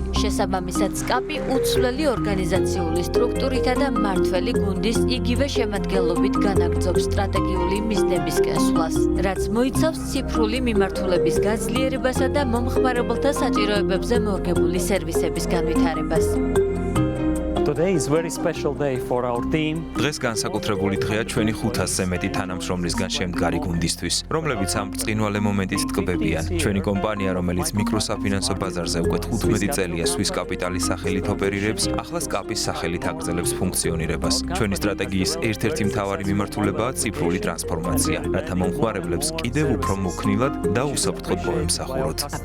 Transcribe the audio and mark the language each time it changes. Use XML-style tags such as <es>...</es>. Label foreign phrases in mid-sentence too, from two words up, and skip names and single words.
<ka>შესაბამისად, SCAPI უცვლელი ორგანიზაციული სტრუქტურითა და მმართველი გუნდის იგივე შემადგენლობით განაგრძობს სტრატეგიული მიზნებისკენ სვლას, რაც მოიცავს ციფრული მიმართულების გაძლიერებასა და მომხმარებელთა საჭიროებებზე მორგებული სერვისების განვითარებას.</ka> <en>Today is very special day for our team.</en> <ka>დღეს განსაკუთრებული დღეა ჩვენი 500-ზე მეტი თანამშრომლისგან შემდგარი გუნდისთვის, რომლებიც ამ ბრწყინვალე მომენტით ტკბებიან. ჩვენი კომპანია, რომელიც მიკროსაფინანსო ბაზარზე უკვე 15 წელია Swiss Capital-ის სახელით ოპერირებს, ახლა SCAPI-ის სახელით აგრძელებს ფუნქციონირებას. ჩვენი სტრატეგიის ერთ-ერთი მთავარი მიმართულებაა ციფრული ტრანსფორმაცია, რათა მომხმარებლებს კიდევ უფრო მოქნილად და უსაფრთხოდ მოემსახუროთ.</ka>